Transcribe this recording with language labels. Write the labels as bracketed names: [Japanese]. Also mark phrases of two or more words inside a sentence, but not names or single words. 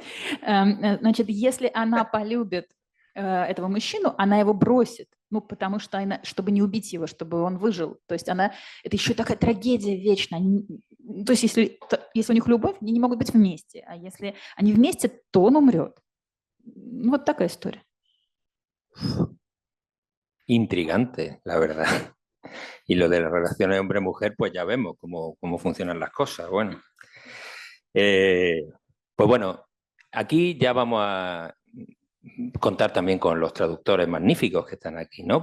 [Russian] Значит, если она полюбит этого мужчину, она его бросит, ну, потому что она, чтобы не убить его, чтобы он выжил. То есть это еще такая трагедия вечная. То есть если у них любовь, они не могут быть вместе, а если они вместе, то он умрет. Ну, вот такая история. [Spanish] Intrigante, la verdad. Y lo de las relaciones hombre-mujer, pues ya vemos cómo funcionan las cosas. Bueno, pues bueno, aquí ya vamos a contar también con los traductores magníficos que están aquí, ¿no?